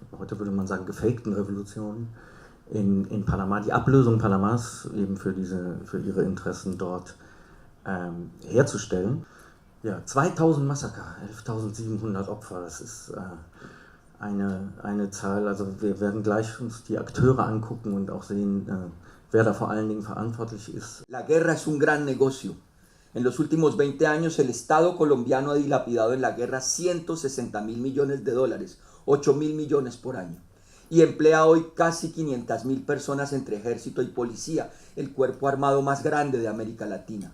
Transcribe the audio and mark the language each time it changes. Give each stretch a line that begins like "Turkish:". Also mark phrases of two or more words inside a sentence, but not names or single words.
German: Heute würde man sagen gefakten Revolutionen. In Panama, die Ablösung Panamas eben für ihre Interessen dort herzustellen. Ja, 2000 Massaker, 11.700 Opfer, das ist eine Zahl, also wir werden gleich uns die Akteure angucken und auch sehen, wer da vor allen Dingen verantwortlich ist.
Spanish: La guerra es un gran negocio. En los últimos 20 años el Estado colombiano ha dilapidado en la guerra 160.000 millones de dólares, 8.000 millones por año. Y emplea hoy casi 500.000 personas entre ejército y policía, el cuerpo armado más grande de América Latina.